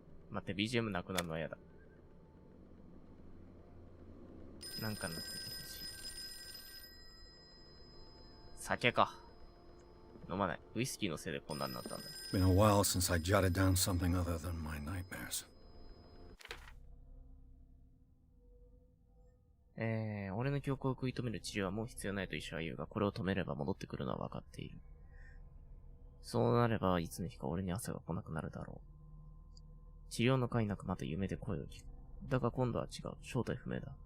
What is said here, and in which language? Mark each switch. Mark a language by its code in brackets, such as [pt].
[ja] 待って、BGM なくなるのは嫌だ。なんかなっててほしい。酒か。飲まない。ウイスキーのせいでこんなになったんだ。 [en] Been a while since I jotted down something other than my nightmares. [ja] 俺の記憶を食い止める治療はもう必要ないと医者は言うが、これを止めれば戻ってくるのは分かっている。そうなれば、いつの日か俺に朝が来なくなるだろう。治療の会なくまた夢で声を聞く。だが今度は違う。正体不明だ。